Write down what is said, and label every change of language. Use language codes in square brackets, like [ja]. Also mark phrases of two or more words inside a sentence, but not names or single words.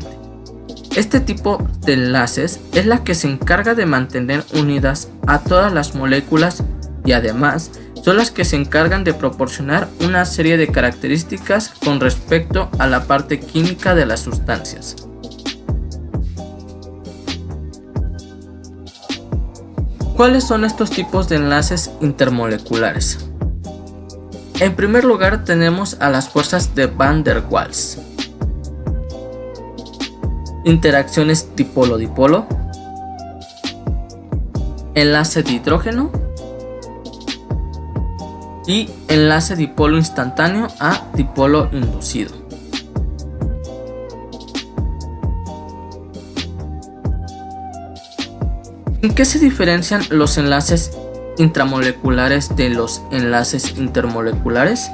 [es] Este tipo de enlaces es la que se encarga de mantener unidas a todas las moléculas y además son las que se encargan de proporcionar una serie de características con respecto a la parte química de las sustancias. ¿Cuáles son estos tipos de enlaces intermoleculares? En primer lugar tenemos a las fuerzas de Van der Waals. Interacciones dipolo-dipolo. Enlace de hidrógeno. Y enlace dipolo instantáneo a dipolo inducido. ¿En qué se diferencian los enlaces intramoleculares de los enlaces intermoleculares?